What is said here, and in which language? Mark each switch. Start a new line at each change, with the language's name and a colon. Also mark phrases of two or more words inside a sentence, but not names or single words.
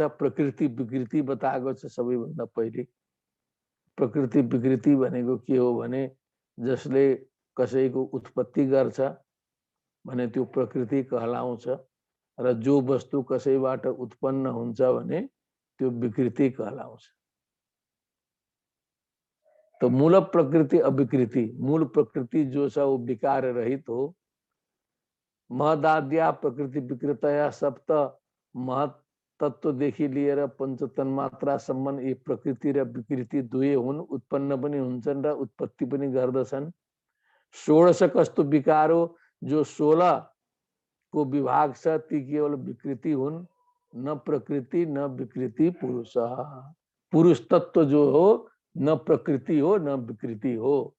Nepali: प्रकृति विकृति बताएको छ सबैभन्दा पहिले। प्रकृति विकृति भनेको के हो भने जसले कसैको उत्पत्ति गर्छ भने त्यो प्रकृति कहलाउँछ, र जो वस्तु कसैबाट उत्पन्न हुन्छ भने त्यो विकृति कहलाउँछ। तो मूल प्रकृति अविकृति, मूल प्रकृति जो छ वो विकार रहित हो।
Sanskrit: महदाद्या प्रकृति विकृतया सप्त
Nepali: महत तत्वदेखि लिएर पंच तन्मात्रासम्म यी प्रकृति र विकृति दुवै हुन्, उत्पन्न पनि हुन्छन् र उत्पत्ति पनि गर्दछन्। 16 कस्तो विकार हो, जो 16 को विभाग छ ती केवल विकृति हुन्, न प्रकृति न विकृति पुरुष। पुरुष तत्व जो हो न प्रकृति हो न विकृति हो।